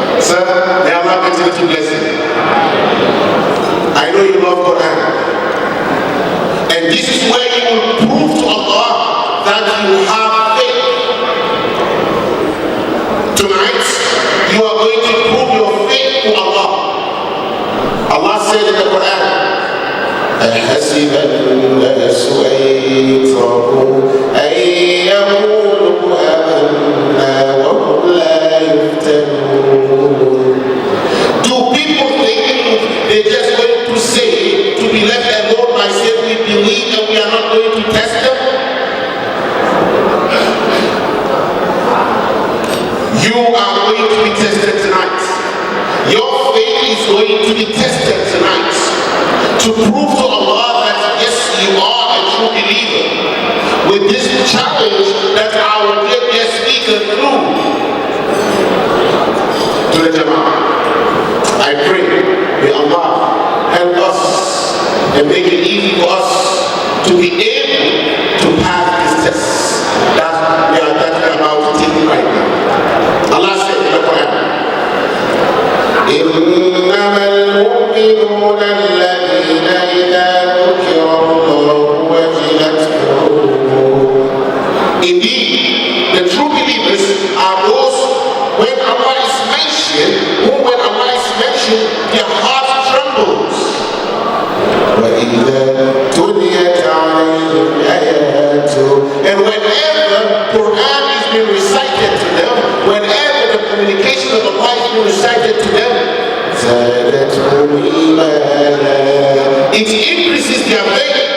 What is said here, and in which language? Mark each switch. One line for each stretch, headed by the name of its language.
English: Sir, may Allah continue to bless you. I know you love Quran. And this is where you will prove to Allah that you have faith. Tonight, you are going to prove your faith to Allah. Allah said in the Quran,
Arabic: أَحَسِبَ النَّاسُ أَن يُتْرَكُوا أَن يَقُولُوا آمَنَّا وَهُمْ لَا يُفْتَنُونَ.
English: Do people think they're just going to say, to be left alone by saying we believe and we are not going to test them? You are going to be tested tonight. Your faith is going to be tested tonight to prove to Allah that yes, you are a true believer. With this challenge that our dear guest speaker threw to the Jama'ah, I pray, may Allah help us and make it easy for us to be able to pass this test that we are about to take right now. Allah said in the Quran,
Arabic: إِنَّمَا الْمُؤْمِنُونَ الَّذِينَ إِذَا ذُكِرَ اللَّهُ وَجِلَتْ قُلُوبُهُمْ.
English: Indeed, the true believers are those when Allah is mentioned, when Allah is mentioned, their heart trembles.
Arabic: وَإِذَا تُلِيَتْ عَلَيْهِمْ آيَاتُهُ.
English: And whenever Quran is being recited to them, whenever the communication of Allah is being recited to them,
Arabic: زَادَتْهُمْ إِيمَانًا.
English: It increases their faith.